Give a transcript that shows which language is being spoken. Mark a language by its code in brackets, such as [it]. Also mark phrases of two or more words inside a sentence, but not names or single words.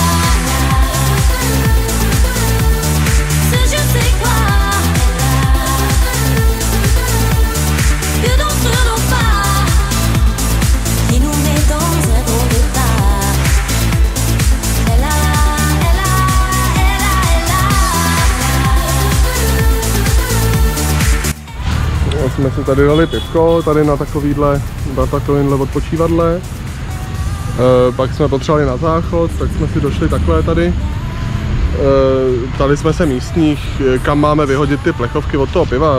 [fr] Ce je sais quoi que d'entre nos pas qui nous met dans un drôle d'état. Elle a, elle a, elle a, elle a. [cs] Jsme si tady dali pivko, tady na takovýhle odpočívadle. Pak jsme potřebovali na záchod, tak jsme si došli takhle tady. Ptali jsme se místních, kam máme vyhodit ty plechovky od toho piva.